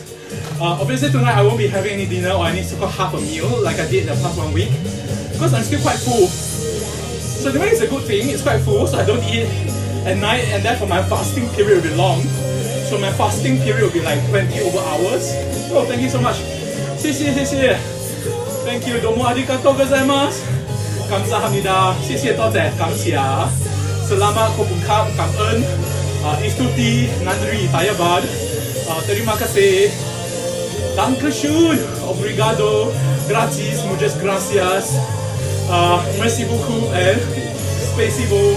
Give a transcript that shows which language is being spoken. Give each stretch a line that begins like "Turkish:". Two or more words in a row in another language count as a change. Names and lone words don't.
English: Obviously tonight I won't be having any dinner or any so-called half a meal like I did the past 1 week. Because I'm still quite full. So the way it's a good thing, it's quite full, so I don't eat at night, and therefore my fasting period will be long. So my fasting period will be 20 over hours. Oh, thank you so much. 谢谢 Thank you. どうもありがとうございます 감사합니다.
Chinese: 谢谢多谢感谢
Malay: Selamat berbuka
Chinese: 感恩
Tamil: Istuti Nandri
Chinese: Tayabad
Malay: Terima kasih
Chinese: Dankeschön Obrigado Gracias
Spanish: Muchas gracias
French: Merci beaucoup
Chinese: and Spasibo.